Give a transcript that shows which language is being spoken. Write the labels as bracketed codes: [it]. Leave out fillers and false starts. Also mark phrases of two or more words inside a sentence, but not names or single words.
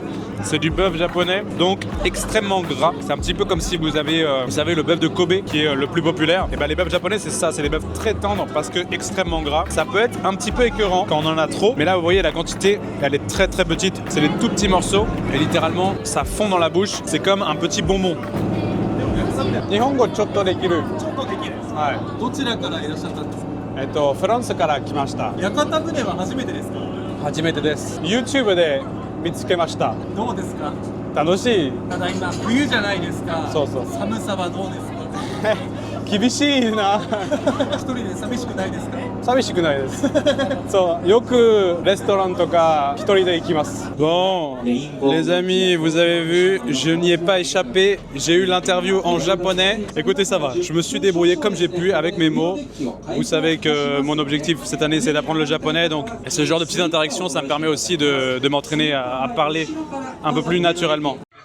[fr] C'est du bœuf japonais, donc extrêmement gras. C'est un petit peu comme si vous avez, vous savez, le bœuf de Kobe qui est le plus populaire. Et ben les bœufs japonais, c'est ça, c'est des bœufs très tendres parce que extrêmement gras. Ça peut être un petit peu écœurant quand on en a trop, mais là vous voyez la quantité, elle est très très petite. C'est des tout petits morceaux et littéralement ça fond dans la bouche. C'est comme un petit bonbon. [ja] 日本語ちょっとできる. はい、どちらからいらっしゃったんですか？フランスから来ました。屋形船は初めてですか？初めてです。YouTube で見つけました。どうですか？楽しい。ただ今冬じゃないですか。そうそう。寒さはどうですか？厳しいな。一人で寂しくないですか？寂しくないです。そう、よくレストランとか一人で行きます。 [fr] Bon, les amis, vous avez vu, je n'y ai pas échappé. J'ai eu l'interview en japonais. Écoutez, ça va. Je me suis débrouillé comme j'ai pu avec mes mots. Vous savez que mon objectif cette année, c'est d'apprendre le japonais. Donc, ce genre de petites interactions, ça me permet aussi de m'entraîner à parler un peu plus naturellement.